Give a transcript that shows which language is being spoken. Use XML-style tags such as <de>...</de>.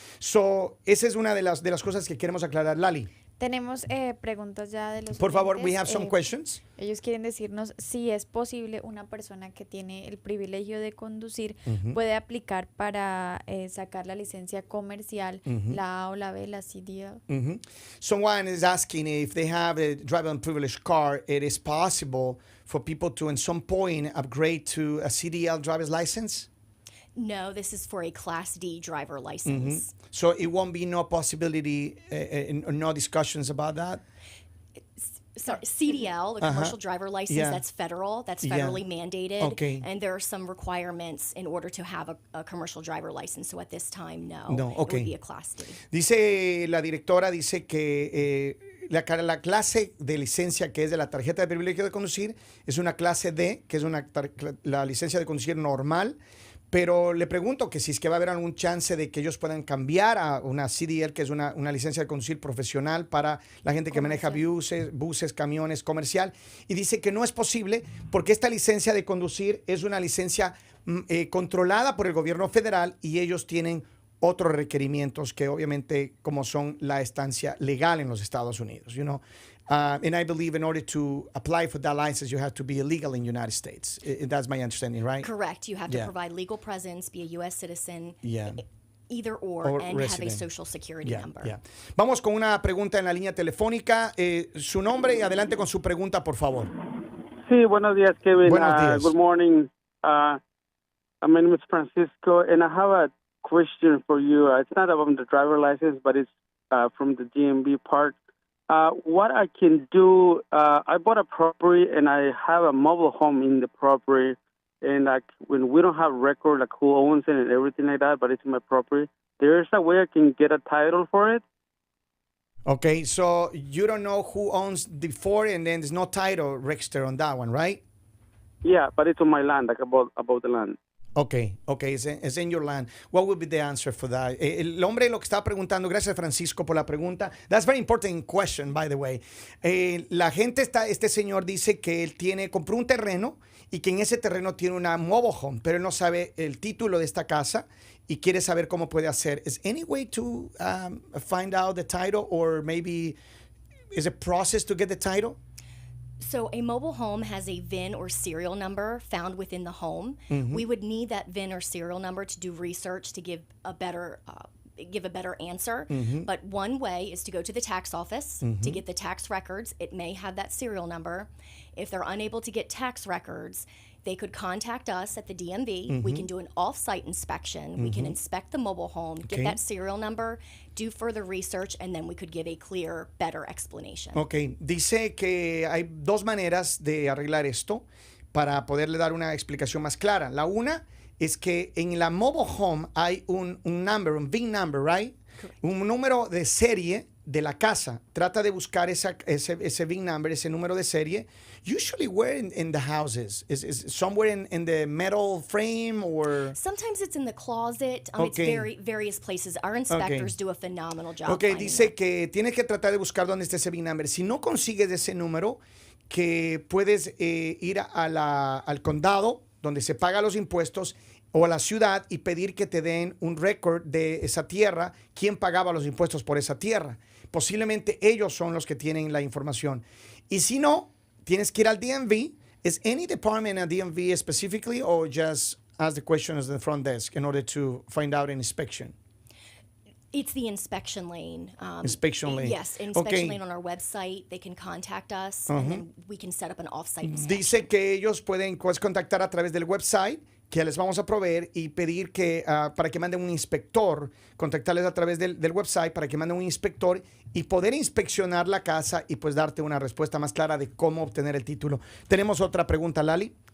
<es>So, esa es una de las cosas que queremos aclarar. Lali. Tenemos preguntas ya de los Por favor, oyentes.</es> <en>we have some questions.</en> <es>Ellos quieren decirnos si es posible una persona que tiene el privilegio de conducir puede aplicar para sacar la licencia comercial, la A o la B, la CDL.</es> <en>Someone is asking if they have a driving privilege card, it is possible for people to, at some point, upgrade to a CDL driver's license? No, this is for a Class D driver license. So it won't be no possibility, no discussions about that? Sorry, CDL, the commercial driver license, that's federal, that's federally mandated. Okay. And there are some requirements in order to have a commercial driver license. So at this time, no. No, okay. It would be a Class D.</en> <es>Dice la directora, dice que la clase de licencia que es de la tarjeta de privilegio de conducir es una clase D, que es la licencia de conducir normal. Pero le pregunto que si es que va a haber algún chance de que ellos puedan cambiar a una CDL, que es una licencia de conducir profesional para la gente que maneja buses, camiones, comercial. Y dice que no es posible porque esta licencia de conducir es una licencia controlada por el gobierno federal y ellos tienen otros requerimientos que obviamente como son la estancia legal en los Estados Unidos,</es> <en>you know. And I believe in order to apply for that license, you have to be illegal in the United States. That's my understanding, right? Correct. You have to provide legal presence, be a U.S. citizen, either or and resident. Have a social security number.</en> <es>Vamos con una pregunta en la línea telefónica. Su nombre y adelante con su pregunta, por favor. Sí, buenos días, Kevin. Buenos días.</es> <en>Good morning. My name is Francisco, and I have a question for you. It's not about the driver license, but it's from the DMV part. What I can do, I bought a property, and I have a mobile home in the property, and when we don't have record, like who owns it and everything like that, but it's my property, there's a way I can get a title for it? Okay, so you don't know who owns the fort, and then there's no title register on that one, right? Yeah, but it's on my land, like about the land. Okay, it's in your land. What would be the answer for that?</en> <es>El hombre lo que estaba preguntando, gracias Francisco por la pregunta.</es> <en>That's very important question, by the way.</en> <es>La gente este señor dice que él compró un terreno y que en ese terreno tiene una mobile home, pero él no sabe el título de esta casa y quiere saber cómo puede hacer.</es> <en>Is any way to find out the title, or maybe is a process to get the title? So a mobile home has a VIN or serial number found within the home. We would need that VIN or serial number to do research to give a better answer. But one way is to go to the tax office to get the tax records. It may have that serial number. If they're unable to get tax records, they could contact us at the DMV. We can do an off-site inspection. We can inspect the mobile home, get that serial number, do further research, and then we could give a clear, better explanation.</en> <es>Ok, dice que hay dos maneras de arreglar esto para poderle dar una explicación más clara. La una es que en la mobile home hay un number, un VIN number,</es> <en>right? Correct.</en> <es>Un número de serie de la casa. Trata de buscar ese VIN number, ese número de serie.</es> <en>Usually where in the houses? Is somewhere in the metal frame, or? Sometimes it's in the closet. It's various places. Our inspectors do a phenomenal job.</en> <es>Ok, dice que tienes que tratar de buscar dónde está ese VIN number. Si no consigues ese número, que puedes ir al condado donde se pagan los impuestos, o a la ciudad, y pedir que te den un récord de esa tierra, quién pagaba los impuestos por esa tierra. Posiblemente ellos son los que tienen la información. Y si no, tienes que ir al DMV.</es> <en>Is any department at DMV specifically, or just ask the questions at the front desk in order to find out an inspection? It's the inspection lane. Inspection lane. Yes, inspection lane on our website. They can contact us, and then we can set up an off-site inspection.</en> <es>Dice que ellos pueden contactar a través del website que les vamos a proveer y pedir que para que manden un inspector, contactarles a través del website para que manden un inspector y poder inspeccionar la casa y pues darte una respuesta más clara de cómo obtener el título. ¿Tenemos otra pregunta, Lali?</es>